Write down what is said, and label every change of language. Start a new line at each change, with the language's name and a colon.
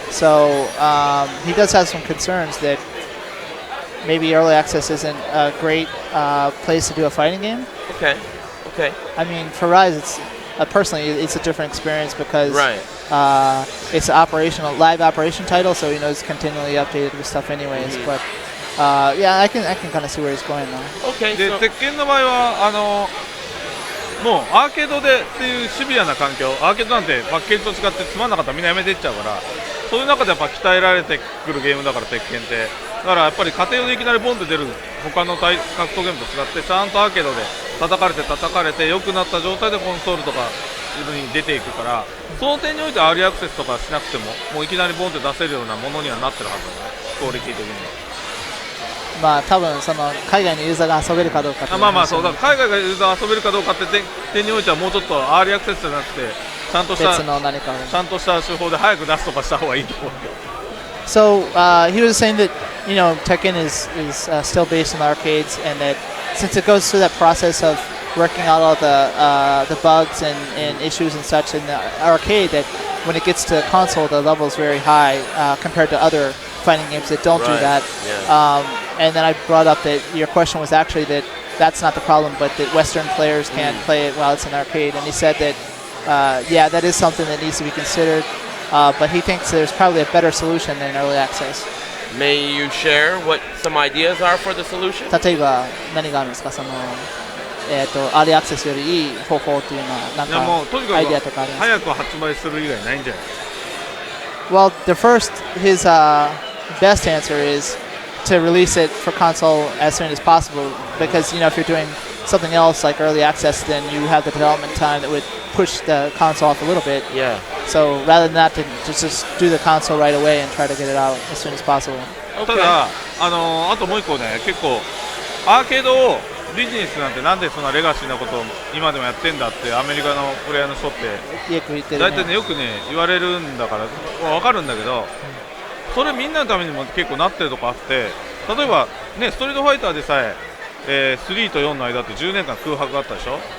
English: So he does have some concerns that maybe early access isn't a great place to do a fighting game. Okay. I mean, for Rise, personally, it's a different experience because it's an live operation title, so it's continually updated with stuff anyways. But I can kind of see where he's going now. Okay.
Japanese: で、鉄拳の場合はもうアーケードでっていうシビアな環境、アーケードなんてパッケージと違ってつまんなかったらみんなやめていっちゃうから、そういう中でやっぱ鍛えられてくるゲームだから鉄拳って。だからやっぱり家庭用でいきなりボンって出る他の格闘ゲームと違ってちゃんとアーケードで叩かれて良くなった状態でコンソールとかに出ていくから、その点においてアーリーアクセスとかしなくてももういきなりボンって出せるようなものにはなってるはずだね、クオリティ的には。まあ多分海外のユーザーが遊べるかどうかっていうまあそうだから海外がユーザー遊べるかどうかって点においてはもうちょっとアーリーアクセスじゃなくてちゃんとした手法で早く出すとかした方がいいと思うよ。
English: So he was saying that Tekken is still based in the arcades, and that since it goes through that process of working out all the bugs and issues and such in the arcade, that when it gets to console, the level is very high compared to other fighting games that don't do that. Yeah. And then I brought up that your question was actually that that's not the problem, but that Western players can't play it while it's in arcade. And he said that that is something that needs to be considered. But he thinks there's probably a better solution than early access. May you share what some ideas are for the solution?
Japanese: 例えば何があるんですか、アーリーアクセスよりいい方法っていうのはなんかアイデアとかありますか？早く発売する以外ないんじゃない？
English: Well, his best answer is to release it for console as soon as possible, because if you're doing something else like early access, then you have the development time that would push the console off a little bit. Yeah. So rather than that, to just do the console right away and try to get it out as soon as possible.
Japanese: ただあともう一個ね、結構アーケードをビジネスなんてなんでそんなレガシーなことを今でもやってんだってアメリカのプレイヤーの人って大体ねよくね言われるんだから分かるんだけど、それみんなのためにも結構なってるとこあって、例えばねストリートファイターでさえ3と4の間って10年間空白があったでしょ。